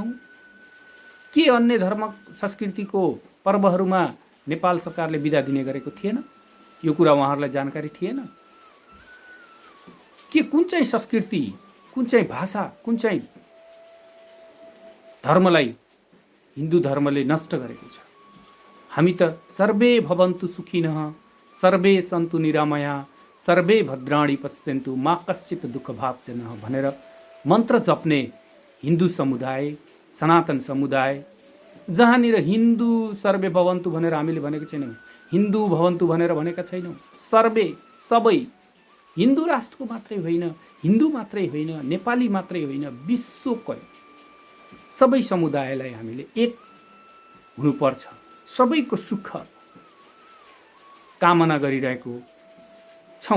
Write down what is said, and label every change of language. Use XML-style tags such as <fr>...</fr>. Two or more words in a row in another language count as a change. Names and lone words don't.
<ne>के अन्य धर्म संस्कृतिको पर्वहरूमा नेपाल सरकारले बिदा दिने गरेको थिएन? यो कुरा उहाँहरूलाई जानकारी थिएन? के कुन चाहिँ संस्कृति, कुन चाहिँ भाषा, कुन चाहिँ धर्मलाई हिन्दू धर्मले नष्ट गरेको छ? हामी त</ne> <sa>सर्वे भवन्तु सुखिनः, सर्वे सन्तु निरामया, सर्वे भद्राणि पश्यन्तु मा कश्चित् दुःख भाग्जनः भनेर</sa> <ne>मन्त्र जप्ने हिन्दू समुदाय, सनातन समुदाय, जहाँनिर हिन्दू</ne> <sa>सर्वे भवन्तु</sa> <ne>भनेर हामीले भनेको छैनौँ, हिन्दू भवन्तु भनेर भनेका छैनौँ। सर्वे, सबै, हिन्दू राष्ट्रको मात्रै होइन, हिन्दू मात्रै होइन, नेपाली मात्रै होइन, विश्वको सबै समुदायलाई हामीले एक हुनुपर्छ, सबैको सुख कामना गरिरहेको छौँ।</ne>